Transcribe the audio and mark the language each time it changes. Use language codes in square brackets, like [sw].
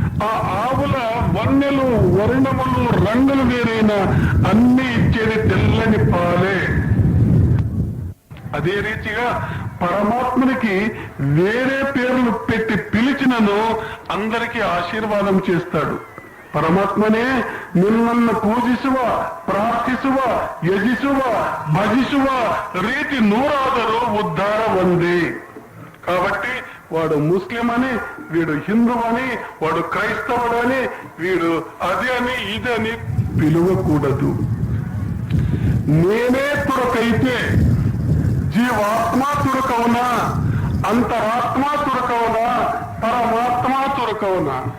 [te] ఆ ఆవుల వన్నెలు, వర్ణములు, రంగులు వేరైనా అన్ని ఇచ్చేది తెల్లని పాలే. అదే రీతిగా పరమాత్మునికి వేరే పేర్లు పెట్టి పిలిచినను అందరికీ ఆశీర్వాదం చేస్తాడు. [kn] పరమాత్మనే, నిన్నನ್ನು పూజిಸುವ, ಪ್ರಾರ್ಥಿಸುವ, ಯಜಿಸುವ, ಭಜಿಸುವ ರೀತಿ ನೂರಾದರೂ ಉದ್ಧಾರ ಒಂದೇ. [te] కాబట్టి వాడు ముస్లిం అని, వీడు హిందూ అని, వాడు క్రైస్తవుడని, వీడు అది అని ఇది అని పిలువకూడదు. నేనే తురకైతే జీవాత్మ తురకవునా, అంతరాత్మ తురకవునా, పరమాత్మ తురకవునా?